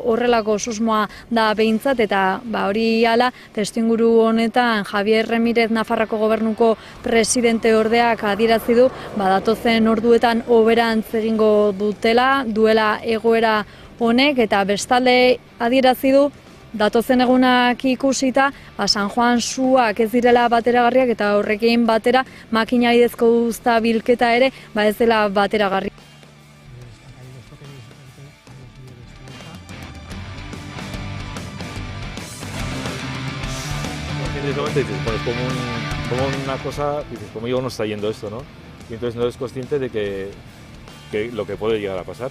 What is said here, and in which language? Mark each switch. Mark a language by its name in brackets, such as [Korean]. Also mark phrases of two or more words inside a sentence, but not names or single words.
[Basque] horrelako susmoa da behintzat, eta hori hala testuinguru honetan Javier Remirez Nafarrako gobernuko presidente ordeak adierazi du, datozen orduetan hoberantz egingo duela egoera honek, eta bestalde adierazi du datozen egunak ikusita, San Juan suak ez direla bateragarriak eta horrekin batera makina bidezko uzta bilketa ere ez dela bateragarri. [Spanish] En ese momento dices, bueno, es como una cosa, dices, ¿cómo no está yendo esto, no? Y entonces no eres consciente de que lo que puede llegar a pasar.